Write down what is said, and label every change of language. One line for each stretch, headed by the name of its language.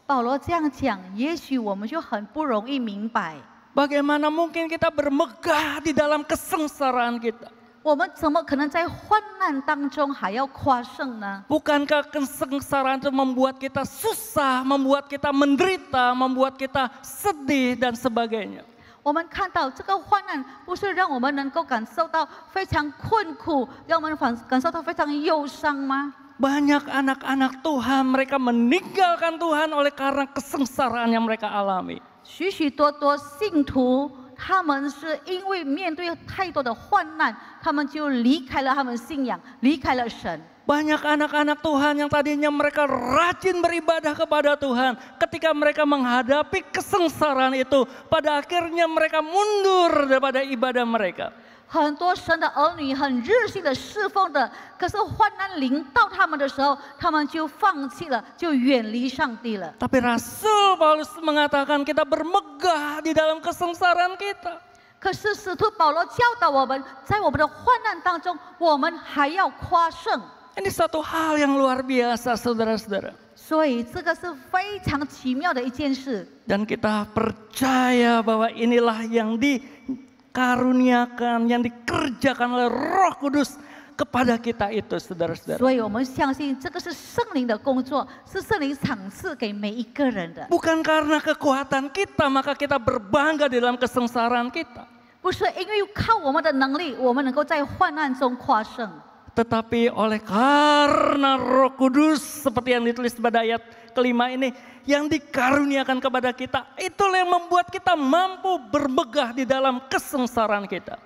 Chinese: 保罗这样讲，也许我们就很不容易明白。
Indonesian: Bagaimana mungkin kita bermegah di dalam kesengsaraan kita?
Chinese: 我们怎么可能在患难当中还要夸胜呢？
Indonesian: Bukankah kesengsaraan itu membuat kita susah, membuat kita menderita, membuat kita sedih dan sebagainya?
Chinese: 我们看到这个患难，不是让我们能够感受到非常困苦，让我们感受到非常忧伤吗？
Indonesian: Banyak anak-anak Tuhan, mereka meninggalkan Tuhan oleh karena kesengsaraan yang mereka alami.
Chinese: 许许多多信徒，他们是因为面对太多的患难，他们就离开了他们信仰，离开了神。
Indonesian: Banyak anak-anak Tuhan yang tadinya mereka rajin beribadah kepada Tuhan, ketika mereka menghadapi kesengsaraan itu, pada akhirnya mereka mundur daripada ibadah mereka.
Chinese: 很多神的儿女很热心的侍奉的，可是患难临到他们的时候，他们就放弃了，就远离上帝了。
Indonesian: Tapi Rasul Paulus mengatakan kita bermegah di dalam kesengsaraan kita.
Chinese: 可是使徒保罗教导我们，在我们的患难当中，我们还要夸胜。
Indonesian: Ini satu hal yang luar biasa, saudara-saudara.
Chinese: 所以这个是非常奇妙的一件事。
Indonesian: Dan kita percaya bahwa inilah yang dikaruniakan, yang dikerjakan oleh Roh Kudus kepada kita itu, saudara-saudara.
Chinese: 所以我们相信这个是圣灵的工作，是圣灵赏赐给每一个人的。
Indonesian: Bukan karena kekuatan kita maka kita berbangga di dalam kesengsaraan kita.
Chinese: 不是因为靠我们的能力，我们能够在患难中夸胜。
Indonesian: Tetapi oleh karena Roh Kudus seperti yang ditulis pada ayat kelima ini, yang dikaruniakan kepada kita, itulah yang membuat kita mampu bermegah di dalam kesengsaraan kita.